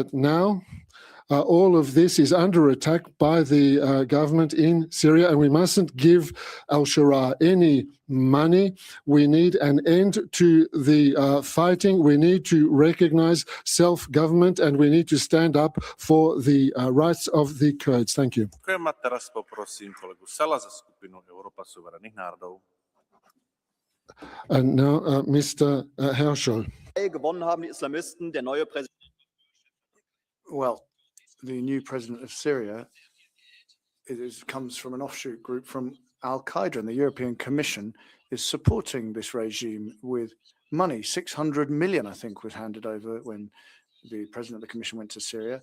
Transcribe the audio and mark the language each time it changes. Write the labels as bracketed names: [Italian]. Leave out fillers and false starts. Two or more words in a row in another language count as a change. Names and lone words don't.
[English] But now all of this is under attack by the government in Syria, and we mustn't give al-Sharaa any money. We need an end to the fighting. We need to recognize self-government, and we need to stand up for the rights of the Kurds. Thank you. [Slovak] Ďakujem a teraz poprosím kolegu Sala za skupinu Európa suverénnych národov. [English] And now, Mr. Herschel. [German] Gewonnen haben die Islamisten, der neue Präsident. [English] Well, the new president of Syria comes from an offshoot group from Al-Qaeda, and the European Commission is supporting this regime with money. 600 million, I think, was handed over when the president of the Commission went to Syria.